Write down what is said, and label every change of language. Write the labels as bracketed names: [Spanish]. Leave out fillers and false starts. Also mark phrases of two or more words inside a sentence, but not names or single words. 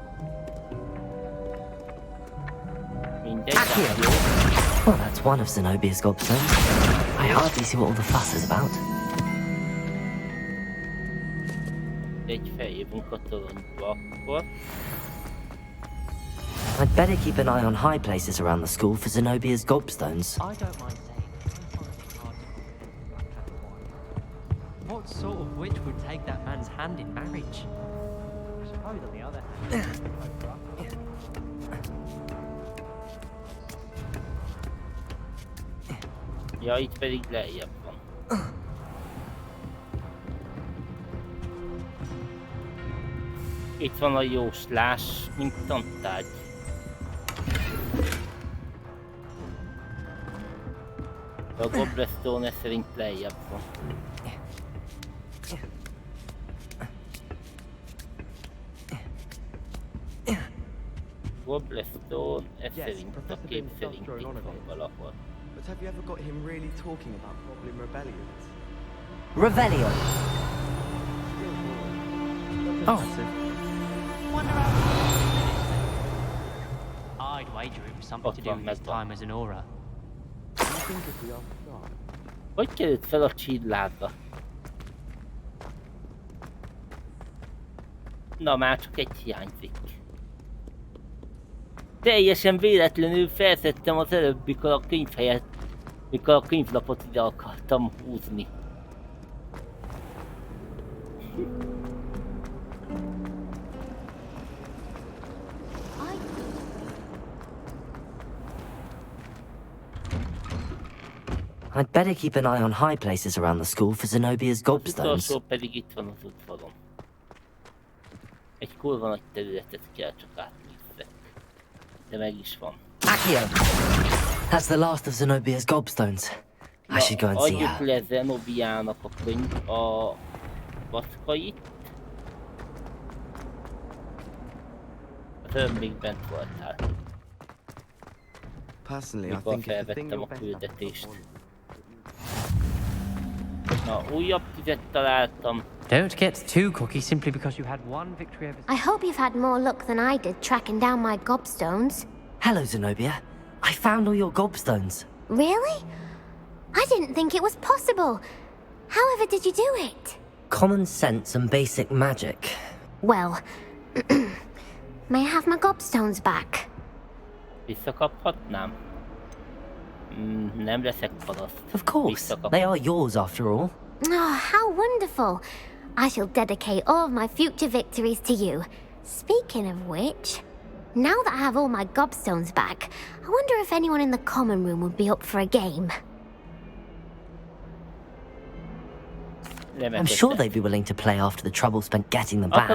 [Hungarian] Mindegy, jó. [English] Well, that's one of Zenobia's gobstones. I hardly see what all the fuss is about. [Hungarian] Egy feljövünk a toronyba akkor. [English] I'd better keep an eye on high places around the school for Zenobia's gobstones. I don't mind saying, what sort of witch would take that man's hand in marriage? I suppose on the other hand. [Hungarian] Ja, itt pedig lejjebb van. Itt van a jóslás, mint tantárgy. A Gobblestone szerint lejjebb van. Gobblestone, ez szerint a kép szerint itt van valahol. [English] But have you ever got him really talking about problem rebellions? Rebellion! Oh. I'd wager it was something to do with his time as an aura. [Hungarian] Hogy került fel a csillárba? Na már csak egy hiányzik. Teljesen véletlenül felszedtem az előbb, mikor a könyv helyett, mikor a könyvlapot ide akartam húzni. I'd better keep an eye on high places around the school for Zenobia's gobstones. Az utolsó pedig itt van az udvaron. Egy kurva nagy területet kell csak átnézzek. De meg is van. Accio! [English] That's the last of Zenobia's gobstones. I should go and see her. Adjuk le Zenobiának a könyv, a vackait. Az ön még bent voltál. Mikor felvettem a küldetést. Na, újabb tüzet találtam. Don't get too cocky simply because you had one victory over... I hope you've had more luck than I did tracking down my gobstones. Hello, Zenobia. I found all your gobstones. Really? I didn't think it was possible. However did you do it? Common sense and basic magic. Well, may I have my gobstones back? [Hungarian] Visszakaphatnám? Nem leszek paraszt. [English] Of course, they are yours after all. Oh, how wonderful. I shall dedicate all of my future victories to you. Speaking of which, now that I have all my gobstones back, I wonder if anyone in the common room would be up for a game. I'm sure they'd be willing to play after the trouble spent getting them back.